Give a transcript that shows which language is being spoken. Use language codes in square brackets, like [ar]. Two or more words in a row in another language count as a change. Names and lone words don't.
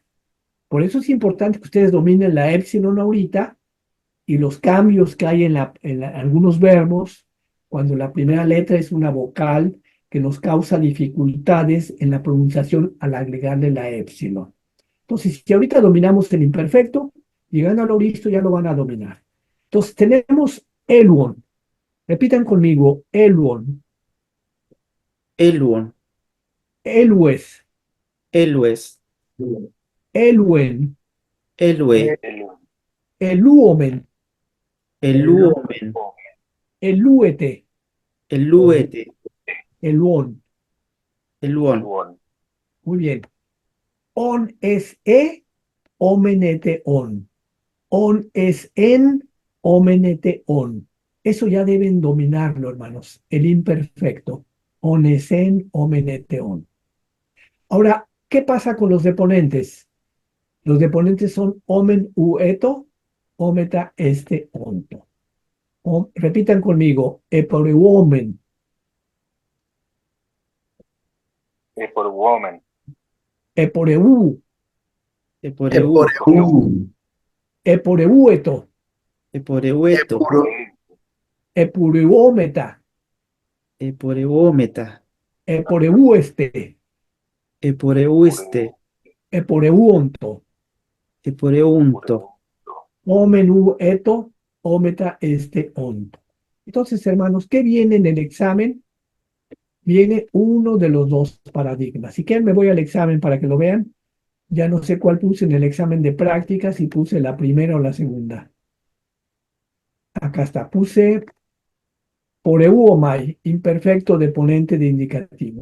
[es] Por eso es importante que ustedes dominen la epsilon ahorita y los cambios que hay en algunos verbos, cuando la primera letra es una vocal que nos causa dificultades en la pronunciación al agregarle la epsilon. Entonces, si ahorita dominamos el imperfecto, llegando al auristo ya lo van a dominar. Entonces, tenemos eluon. Repitan conmigo, eluon. Eluon. Elues. Elues. Eluen. Elue. Eluomen. Eluomen. Eluete. Eluete. Eluon. Eluon. Muy bien. [el] ον ες ομενετε ον. ον ες ομενετε ον. [es] Eso ya deben dominarlo, hermanos. El imperfecto. [el] ον ες ομενετε ον. [es] Ahora, ¿qué pasa con los deponentes? Los deponentes son [el] ομην ου ετο, ομεθα εσθε οντο. [es] Repitan conmigo. Eporeuomen. Eporeu. Eporeu. Eporeueto. Eporeueto. Epureuómeta. Eporeuómeta. Eporeueste. Eporeuiste. Eporeuonto. Eporeunto. [el] ομην ετο, ομεθα εσθε οντο. [es] Entonces, hermanos, ¿qué viene en el examen? Viene uno de los dos paradigmas. Si quieren, me voy al examen para que lo vean. Ya no sé cuál puse en el examen de práctica, si puse la primera o la segunda. Acá está, puse poreuomai, imperfecto deponente de indicativo.